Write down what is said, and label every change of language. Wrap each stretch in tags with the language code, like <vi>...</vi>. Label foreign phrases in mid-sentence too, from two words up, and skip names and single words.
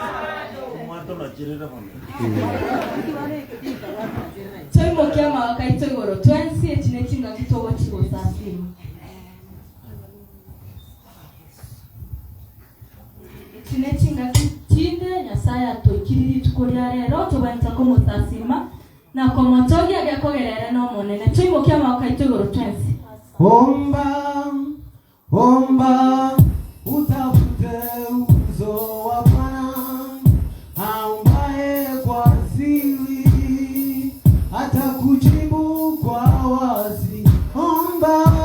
<guz>Toimo kiama wakaito igoro twensi echinechinga kitogo chigo sasimu. Echinechinga kitinde nyasaya toikiriri tukoria rero tobanta ko mutasima na ko motogi agakogerera no monene toimo kiama wakaito igoro twensi.</guz> <sw>Omba utafute uso wa Bwana ambaye kwa siri atakujibu kwa wazi. Omba</sw>